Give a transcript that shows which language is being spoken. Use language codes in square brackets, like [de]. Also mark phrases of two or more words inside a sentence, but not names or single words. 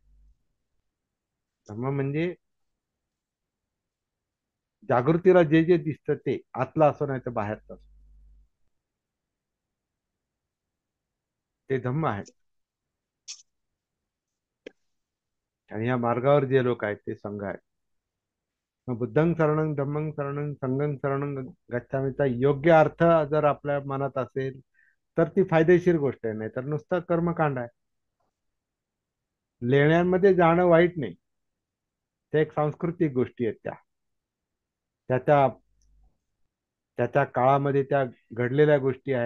[mr] धम्म म्हणजे जागृतीला जे जे दिसतं ते आतलं असो नाही तर बाहेरचं असो, ते धम्म आहे. आणि या मार्गावर जे लोक आहेत ते संघ आहेत. मग [pi] बुद्धं शरणं, धम्मं शरणं, संघं शरणं [mr] गच्छामीचा योग्य अर्थ जर आपल्या मनात असेल तर ती फायदेशीर गोष्ट आहे, नाही तर नुसतं कर्मकांड आहे. लेण्यांमध्ये जाणं वाईट नाही, त्या एक सांस्कृतिक गोष्टी आहेत. त्या त्या त्या त्या काळामध्ये त्या घडलेल्या गोष्टी आहेत.